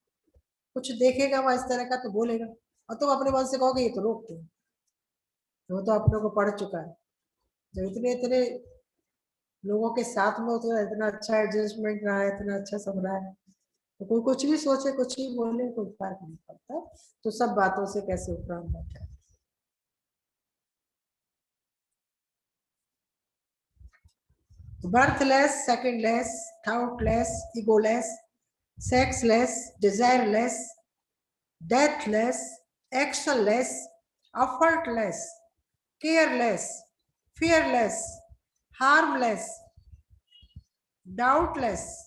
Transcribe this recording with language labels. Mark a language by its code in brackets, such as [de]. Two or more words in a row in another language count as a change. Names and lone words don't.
[hi] कुछ देखेगा वहां इस तरह का तो बोलेगा, और तुम अपने मन से कहोगे ये तो रोकते हैं, तो वो तो अपने को पढ़ चुका है। जब इतने इतने लोगों के साथ में तो इतना अच्छा एडजस्टमेंट रहा है, इतना अच्छा सब रहा है, तो कोई कुछ भी सोचे, कुछ भी बोले, कोई फर्क नहीं पड़ता। तो सब बातों से कैसे उपराम बैठा है। [en] birthless, secondless, thoughtless, egoless, sexless, desireless, deathless, actionless, effortless, careless, fearless, harmless, doubtless।